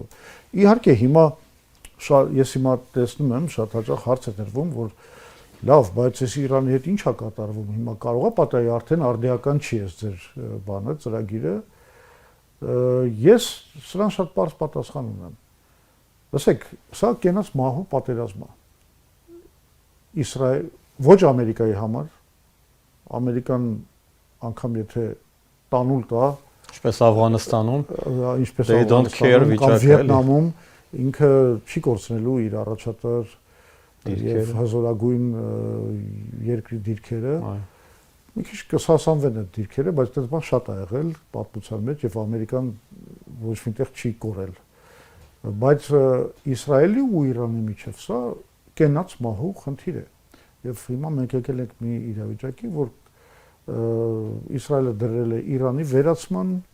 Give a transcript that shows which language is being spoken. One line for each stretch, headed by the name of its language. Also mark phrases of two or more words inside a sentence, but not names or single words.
Armenian: Իհարկե հիմա ես հիմա տեսնում եմ շատ հաճախ հարց է դրվում, որ լավ, բայց այս Իրանի հետ ինչ է կատարվում, հիմա կարող է պատահի արդեն արդիական չի էս ձեր բանը, ծրագիրը։ Ես սրան շատ բարձ պատասխան ունեմ։ Լսեք, սա կենաց մահու պատերազմ է։ Իսրայել ոչ Ամերիկայի համար, Ամերիկան անգամ եթե տանուլ տա, ինչպես Աֆղանստանում, ինչպես
English: they don't care վիճակը,
Armenian: Վիետնամում ինքը չի կորցնելու իր առաջատար եւ հզորագույն երկրի դիրքերը։ Մի քիչ կսասանվեն այդ դիրքերը, բայց այդպես բան շատ է եղել պատմության մեջ եւ Ամերիկան ոչ միտեղ չի կորել։ Բայց Իսրայելի ու Իրանի միջև սա կենաց մահու խնդիր է։ Եվ հիմա մենք եկել ենք մի իրավիճակի, որ Իսրայելը դրել է Իրանի վերացման